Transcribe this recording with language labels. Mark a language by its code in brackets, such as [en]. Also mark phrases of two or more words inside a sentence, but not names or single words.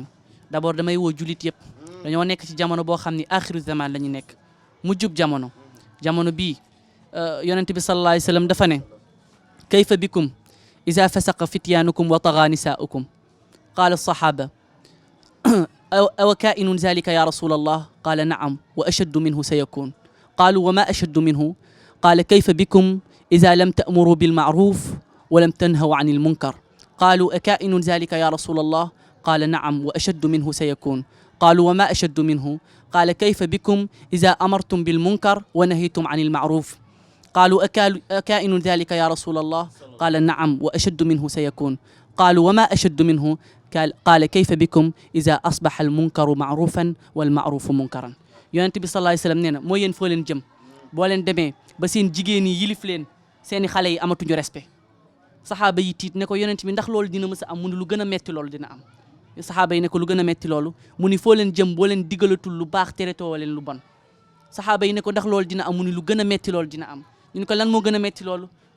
[wo] d'abord damay woo julit yëpp dañoo nekk ci jamono boo xam ni [ar] آخر الزمان [wo] la ñu nekk mujjub jamono bii yonent bi [ar] صلى الله عليه وسلم [wo] dafa ne [ar] كيف بكم إذا فسق فتيانكم وطغى نساؤكم قال الصحابة أو كائن ذلك يا رسول الله قال نعم وأشد منه سيكون قالوا وما أشد منه قال كيف بكم إذا لم تأمروا بالمعروف ولم تنهوا عن المنكر قالوا أكائن ذلك يا رسول الله قال نعم وأشد منه سيكون قالوا وما أشد منه قال كيف بكم إذا أمرتم بالمنكر ونهيتم عن المعروف قالوا أكائن ذلك يا رسول الله قال نعم وأشد منه سيكون قالوا وما أشد منه قال كيف بكم إذا أصبح المنكر معروفا والمعروف منكرا [wo] Yonent bi [ar] صلى الله عليه وسلم [wo] nee na mooy yéen foo leen jëm boo leen demee ba seen jigéen yi yilif leen seeni xale yi amatuñu respect saxaaba yi tiit ne ko yonent bi ndax loolu dina mës a am mu ni lu gën a metti loolu dina am saxaaba yi ne ko lu gën a metti loolu mu ni foo leen jëm boo leen digalatul lu baax teretoo leen lu bon saxaaba yi ne ko ndax loolu dina am mu ni lu gën a metti loolu dina am ñu ne ko lan moo gën a metti loolu mu